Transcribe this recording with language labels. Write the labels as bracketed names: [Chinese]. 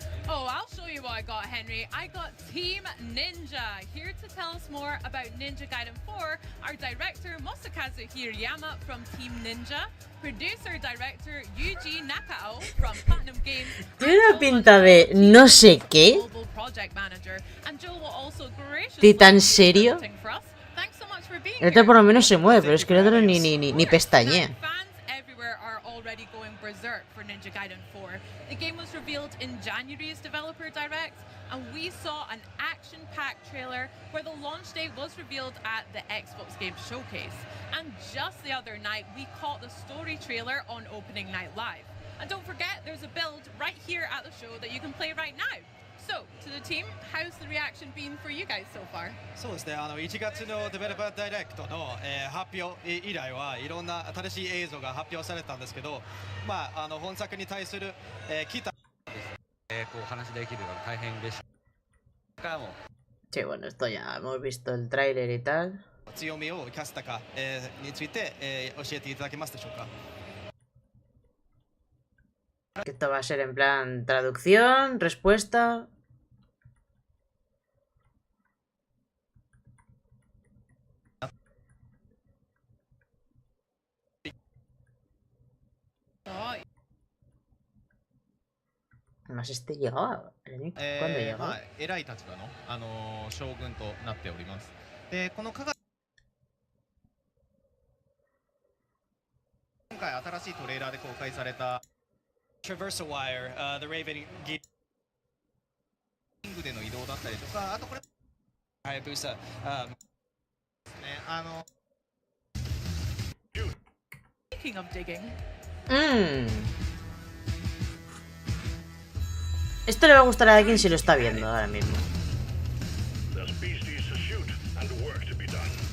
[English] Oh, I'll show you what I got, Henry. I got Team Ninja. Here to tell us more about Ninja Gaiden 4, our director Masakazu Hirayama from Team Ninja, producer-director Yuji Nakao from Platinum Games, [Spanish] Tiene una pinta de no sé qué. [English] global project manager, and Joe will also [Spanish] ¿De tan serio? [English] for us. Thanks so much for being [Spanish] Este por lo menos se mueve, pero es que el otro ni pestañea. [English] everywhere are already going berserk for Ninja Gaiden 4. The game was revealed in January's Developer Direct, and we saw an action-packed trailer where the launch date was revealed at the Xbox Game Showcase. And just the other night, we caught the story trailer on Opening Night Live. And don't forget, there's a build right here at the show that you can play right now. So, to the team, how's the reaction been for you guys so far? [Japanese] そうですね、1月のデベロッパーダイレクトの、発表以来はいろんな新しい映像が発表されたんですけど、まあ、本作に対する、期待こう話できるのが大変嬉しい。 [Spanish] Sí, bueno, esto ya hemos visto el tráiler y tal. [Japanese] 強みを生かしたか、について、教えていただけますでしょうか。 [Spanish] Esto va a ser en plan traducción, respuesta. Además este llegaba. ¿Cuándo llegó? [Japanese] まあ、偉い立場の、将軍となっております。で、この今回新しいトレーラーで公開された [English] Traversal Wire, the Raven [Japanese] リングでの移動だったりとか、あとこれはやぶさ、ね、 [English] Speaking of digging. [Spanish] Esto le va a gustar a alguien si lo está viendo ahora mismo. [English] There's beasties to shoot and work to be done.